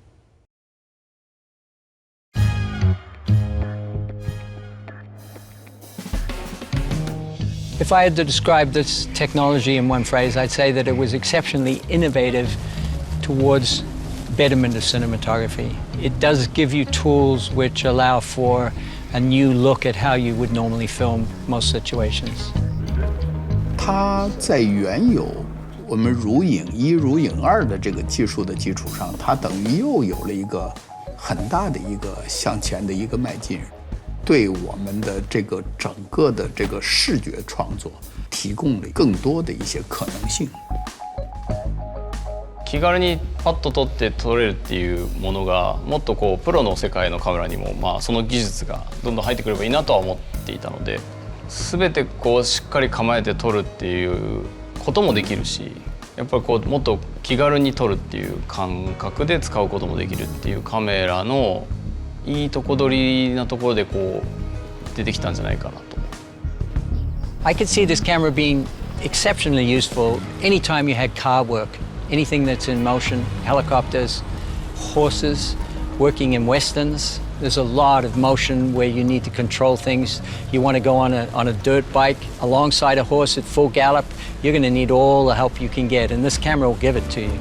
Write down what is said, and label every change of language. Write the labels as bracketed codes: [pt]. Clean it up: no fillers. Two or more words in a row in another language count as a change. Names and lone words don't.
[en] If I had to describe this technology in one phrase, I'd say that it was exceptionally innovative towards betterment of cinematography. It does give you tools which allow for a new look at how you would normally film most situations. [zh] 它在原有我们如影一、如影二的这个技术的基础上，它等于又有了一个很大的一个向前的一个迈进，对我们的这个整个的这个视觉创作提供了更多的一些可能性。 [ja] 気軽にパッと撮って撮れるっていうものがもっとこうプロの世界のカメラにも、その技術がどんどん入ってくればいいなとは思っていたので、全てこうしっかり構えて撮るっていうこともできるし、やっぱりこうもっと気軽に撮るっていう感覚で使うこともできるっていうカメラのいいとこ取りなところでこう出てきたんじゃないかなと。 [en] I could see this camera being exceptionally useful anytime you had car work. Anything that's in motion, helicopters, horses, working in westerns. There's a lot of motion where you need to control things. You want to go on a dirt bike alongside a horse at full gallop, you're going to need all the help you can get, and this camera will give it to you.